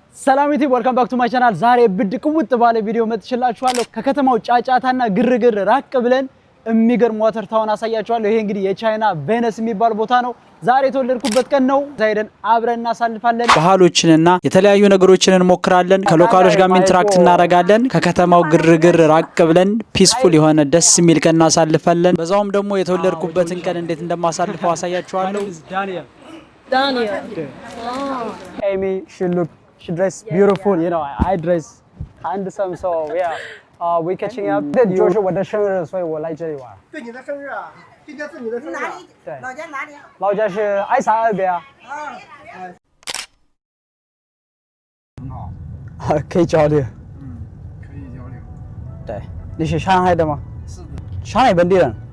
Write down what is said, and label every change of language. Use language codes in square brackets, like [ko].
[am] ሰላም ዩቲዩብ [en] welcome back to my channel [am] ዛሬ ብድቅውጥ ባለ ቪዲዮ መጥቻላችኋለሁ ከከተማው ጫጫታና ግርግር ራቅ ብለን የሚገርም ዋተር ታውን አሳያችኋለሁ ይሄ እንግዲህ የቻይና ቬነስ የሚባል ቦታ ነው ዛሬ የተወለድኩበት ቀን ነው ዛይደን አብረን እናሳልፋለን ባህሎችንና የተለያዩ ነገሮችን እንሞክራለን ከሎካሎች ጋር ኢንተራክት እናደርጋለን ከከተማው ግርግር ራቅ ብለን ፒስፉል የሆነ ደስ የሚል ቀን እናሳልፋለን በዛውም ደግሞ የተወለድኩበትን ቀን እንዴት እንደማሳልፈው አሳያችኋለሁ Daniel. [en] Amy she dressed beautiful you know I dress handsome so yeah we catching up [zh] 就是我的生日所以我来这里玩对你的生日啊今天是你的生日哪里？对老家哪里？老家是爱沙那边很好可以交流可以交流对你是上海的吗是的上海本地人